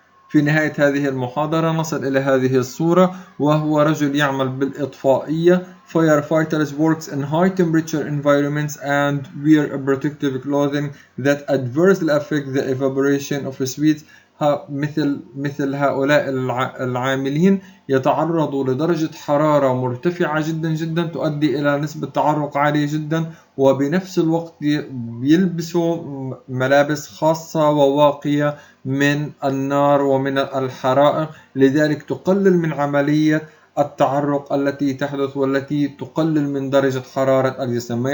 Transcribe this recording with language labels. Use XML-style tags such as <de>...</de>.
<ar>في نهاية هذه المحاضرة نصل إلى هذه الصورة، وهو رجل يعمل بالإطفائية.</ar> <en>Firefighters works in high temperature environments and wear a protective clothing that adversely affect the evaporation of sweat.</en> <ar>مثل هؤلاء العاملين يتعرضوا لدرجة حرارة مرتفعة جدا جدا تؤدي إلى نسبة تعرق عالية جدا، وبنفس الوقت يلبسوا ملابس خاصة وواقية من النار ومن الحرائق، لذلك تقلل من عملية التعرق التي تحدث والتي تقلل من درجة حرارة الجسم.</ar>